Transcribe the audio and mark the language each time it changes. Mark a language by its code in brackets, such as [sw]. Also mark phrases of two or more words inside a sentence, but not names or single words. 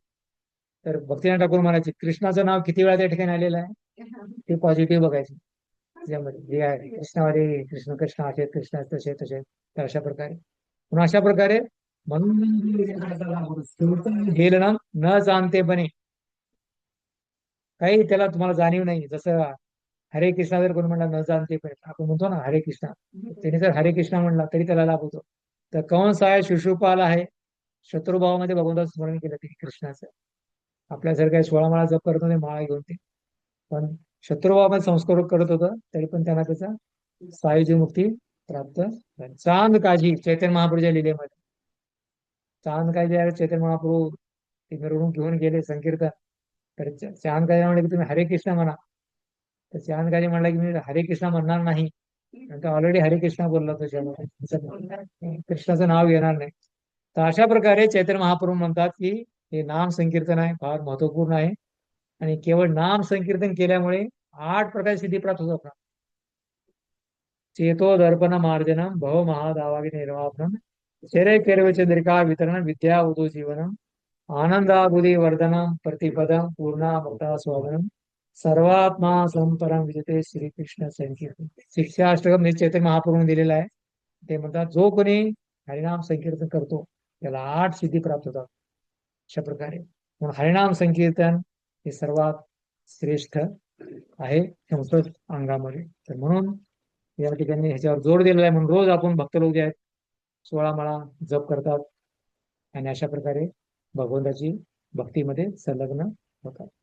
[mr] तर भक्तिनाथ ठाकूर म्हणायचे कृष्णाचं नाव किती वेळा त्या ठिकाणी आलेलं आहे ते पॉझिटिव्ह बघायचे. त्याच्यामध्ये जे आहे कृष्णामध्ये कृष्ण कृष्ण असे कृष्ण तसे तसे, तर अशा प्रकारे म्हणून अशा प्रकारे म्हणून गेलं ना न जाणते बने, काही त्याला तुम्हाला जाणीव नाही. जसं हरे कृष्णा जर कोणी म्हणला न जाणते पण आपण म्हणतो ना हरे कृष्णा, त्याने जर हरे कृष्णा म्हणला तरी त्याला लाभ होतो. तर कंस आहे, शिशुपाल आहे, शत्रुभावामध्ये भगवंताचं स्मरण केलं त्यांनी कृष्णाचं. आपल्यासारखं काही 16 माळा जप करत होते माळा घेऊन ते, पण शत्रुभावामध्ये संस्कार करत होतं तरी पण त्यांना त्याचा सायुज्य मुक्ती प्राप्त झाली. चांद काजी चैतन्य महाप्रभूच्या लिलेमध्ये चांद काजी आहे, चैतन्य महाप्रभू ते मिरवणूक घेऊन गेले संकीर्तन, तर चांद काजी म्हणले की तुम्ही हरे कृष्ण म्हणा. तर चांदगाजी म्हणला की मी हरे कृष्णा म्हणणार नाही, ऑलरेडी हरे कृष्णा बोलला त्याच्यामध्ये कृष्णाचं नाव घेणार नाही. तर अशा प्रकारे चैतन्य महाप्रभू म्हणतात की हे नाम संकीर्तन आहे फार महत्वपूर्ण आहे, आणि केवळ नाम संकीर्तन केल्यामुळे 8 प्रकारची सिद्धी प्राप्त होतात. [sa] चेतो दर्पण मार्जनम भव महादावागी निर्वापनम शरे केरवचंद्रिका वितरण विद्या उदो जीवनम आनंदाबुदी वर्धनम प्रतिपदम पूर्णामृता स्वादनम सर्वात्मा संपरम विजते श्रीकृष्ण संकीर्तन. [mr] शिक्षाष्टकम हे चैतन्य महाप्रभूने दिलेलं आहे. ते म्हणतात जो कोणी हरिनाम संकीर्तन करतो त्याला 8 सिद्धी प्राप्त होतात. अशा प्रकारे म्हणून हरिनाम संकीर्तन हे सर्वात श्रेष्ठ आहे संस्कृत अंगामध्ये. तर म्हणून या ठिकाणी ह्याच्यावर जोर दिलेला आहे. म्हणून रोज आपण भक्त लोक जे आहेत 16 माळा जप करतात आणि अशा प्रकारे भगवंताची भक्तीमध्ये संलग्न होतात.